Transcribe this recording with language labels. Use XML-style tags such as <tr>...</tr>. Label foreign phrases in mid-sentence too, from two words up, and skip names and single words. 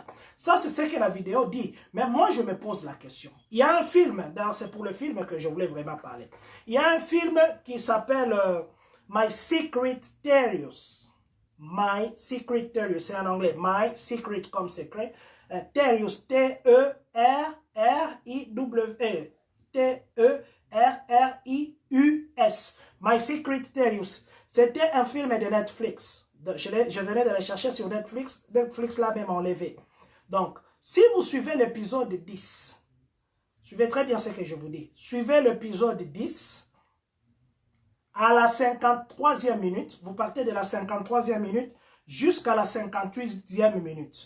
<fr>Ça, c'est ce que la vidéo dit. Mais moi, je me pose la question. Il y a un film, d'ailleurs, c'est pour le film que je voulais vraiment parler. Il y a un film qui s'appelle My Secret Terriers. My Secret Terriers, c'est en anglais. My Secret comme secret. Terriers, T-E-R-R-I-W-E. T-E-R-R-I-U-S. My Secret Terriers. C'était un film de Netflix. Je venais de le chercher sur Netflix. Netflix l'a même enlevé. Donc, si vous suivez l'épisode 10, suivez très bien ce que je vous dis. Suivez l'épisode 10. À la 53e minute, vous partez de la 53e minute jusqu'à la 58e minute.</fr>